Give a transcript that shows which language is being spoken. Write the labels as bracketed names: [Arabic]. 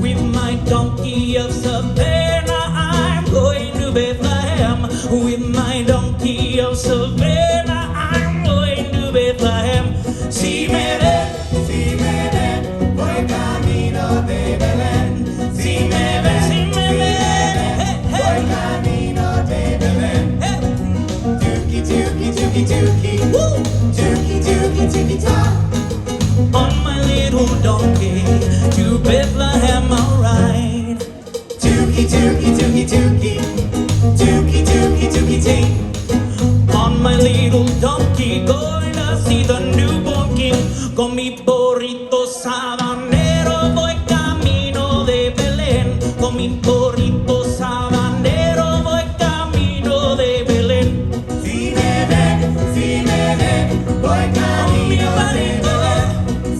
[English] with my donkey of Savannah. I'm going to Bethlehem. With my donkey of Savannah, I'm going to Bethlehem. [Spanish] Si me ven, Si me ven, voy camino de Belén. si me ven, si me ven. Voy camino de Belén. Tookie, tookie, tookie, tookie. Tookie, tookie, tookie, ta. [English] On my little donkey to Bethlehem I'll ride. Tookie, tookie, tookie, tookie. Tookie, tookie, tookie, tee. On my little donkey, going to see the newborn king. [Spanish] Con mi burrito sabanero voy camino de Belén. Con mi burrito sabanero voy camino de Belén. Si me ven, voy camino de Belén.